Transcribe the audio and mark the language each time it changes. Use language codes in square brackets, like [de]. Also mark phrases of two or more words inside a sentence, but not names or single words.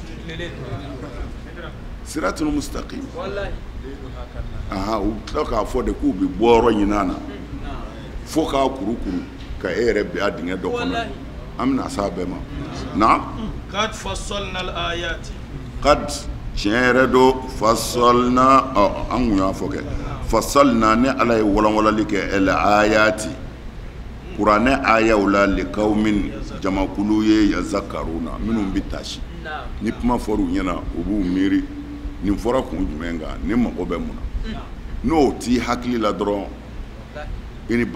[ar] صراط مستقيم [bm] u tila k'a fɔ de k'u bɛ bɔ yɔrɔ ɲin'a na fo k'a kurukuru ka e yɛrɛ bɛ a dingɛ dɔ kɔnɔ an bɛna s'a bɛɛ ma na [ar] قد فصلنا الآيات [bm] qad tiɲɛ yɛrɛ do fassalna an kun y'a fɔ kɛ fassalna ne ala ye walanwalali kɛ al-ayati kuranɛ ayaw la liqaumin jamakulu ye yazakkaruna minnu bɛ taasi ni kuma fɔr'u ɲɛna u b'u miiri nin fɔra kun jumɛn kan ni mago bɛ mun na n'o t'i hakili la dɔrɔn i ni